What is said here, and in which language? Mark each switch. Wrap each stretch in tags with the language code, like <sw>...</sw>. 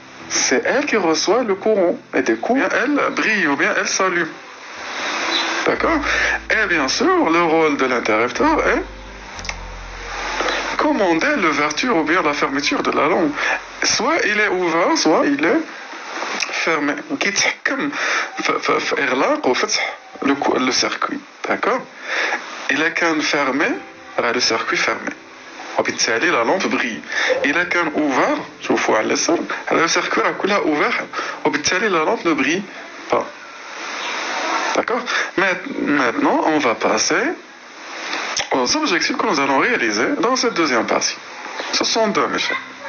<fr>C'est elle qui reçoit le courant et du coup elle brille ou bien elle s'allume, d'accord. Et bien sûr le rôle de l'interrupteur est commander l'ouverture ou bien la fermeture de la lampe. Soit il est ouvert, soit il est fermé.</fr> <ar>كيتحكم في إغلاق وفتح</ar> <fr>le circuit, d'accord. Il a qu'un fermé, le circuit fermé.</fr> <ar>وبالتالي</ar> <fr>la lampe brille. Il a qu'un ouvert, je vous vois à l'essor, le circuit est ouvert,</fr> <ar>وبالتالي</ar> <fr>la lampe ne brille pas. D'accord. Maintenant, on va passer aux objectifs que nous allons réaliser dans cette deuxième partie. Ce sont deux, mes chers.</fr>